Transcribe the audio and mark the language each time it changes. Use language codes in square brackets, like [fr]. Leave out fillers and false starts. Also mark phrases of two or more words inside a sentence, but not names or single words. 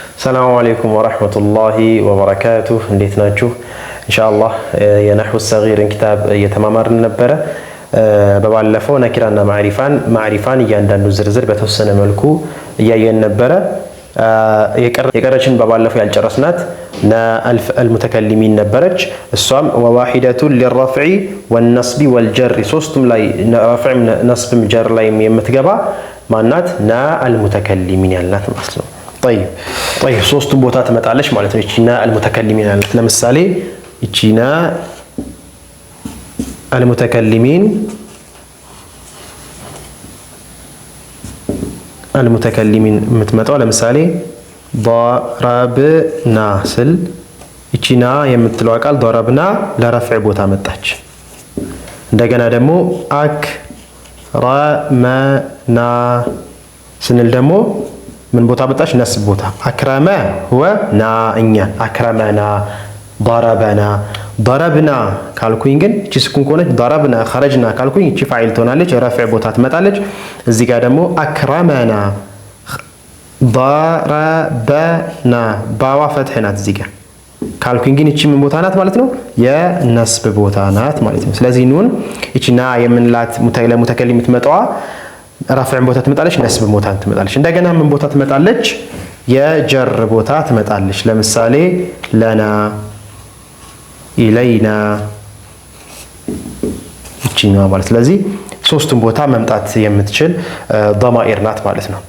[ar] السلام عليكم ورحمة الله وبركاته. [am] እንዴት ናችሁ? ኢንሻአላህ የነህው [ar] الصغير كتاب [am] እየተማማርን ነበረ። በባለፈው ነኪራና ማዕሪፋን እያንዳንዱ ዝርዝር በተወሰነ መልኩ እያየን ነበረ። የቀረችን በባለፈው ያልጨረስናት المتكلمين ነበረች። እሷም [ar] وواحدة للرفع والنصب والجر [am] ሶስቱም ላይ ረፍዕ ነስብም ጀር ላይ የምትገባ ማናት? المتكلمين ያልናት ማለት ነው። طيب ሶስቱም ቦታ ትመጣለች ማለት ነው። እቺና المتكلمين ያልናት ለምሳሌ እቺና المتكلمين የምትመጣው ለምሳሌ ضربنا ስል እቺና የምትለው ቃል ضربنا ለረፍዕ ቦታ መጣች። እንደገና ደግሞ أكرمنا ስንል ደግሞ ምን ቦታ መጣች? ነስብ ቦታ። አክረመ [ar] هو نا [am] እኛ [ar] أكرمنا ضربنا [am] ካልኩኝ ግን እቺ ስኩን ከሆነች [ar] ضربنا خرجنا [am] ካልኩኝ እቺ ፋይል ትሆናለች፣ ረፍዕ ቦታ ትመጣለች። እዚህ ጋር ደግሞ [ar] أكرمنا ضربنا [am] ባዋ ፈትህ ናት እዚህ ጋር ካልኩኝ ግን እቺ ምን ቦታ ናት ማለት ነው? የነስብ ቦታ ናት ማለት ነው። ስለዚህ ኑን እቺና የምንላት ለሙተከሊም የምትመጣዋ ረፍዕ ቦታ ትመጣለች፣ ነስብ ቦታ ትመጣለች። እንደገና ምን ቦታ ትመጣለች? የጀር ቦታ ትመጣለች። ለምሳሌ [ar] لنا إلينا [am] እቺኛዋ ማለት። ስለዚህ ሶስቱም ቦታ መምጣት የምትችል ضمائر ናት ማለት ነው።